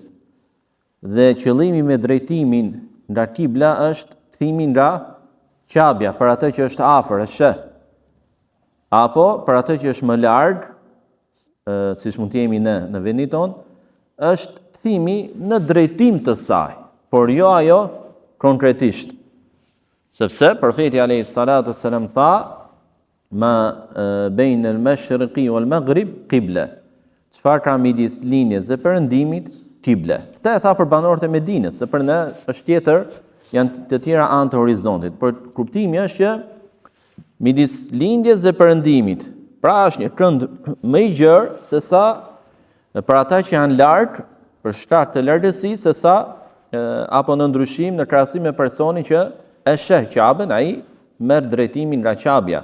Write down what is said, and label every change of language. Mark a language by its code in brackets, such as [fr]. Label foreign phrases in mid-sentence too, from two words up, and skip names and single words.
[sq] Dhe qëllimi me drejtimin nga kibla është kthimi nga qabja, për atë që është afër, është sheh. Apo për atë që është më larg, siç mund të jemi në vendin tonë, është kthimi në drejtim të saj, por jo ajo konkretisht. Sepse profeti [ar] عليه الصلاة والسلام tha ما بين المشرق والمغرب قبلة. [sq] Çfarë ka midis linjes e perëndimit? Kible. Këtë e tha për banorët e Medinës, se për ne është tjetër, janë të tjera anë të horizontit. Por kuptimi është që midis lindjes dhe perëndimit, pra është një kënd më i gjerë se sa për ata që janë larg, për shkak të largësisë, se sa apo në ndryshim në krahasim me personin që e sheh Qabën, ai merr drejtimin nga Qabja.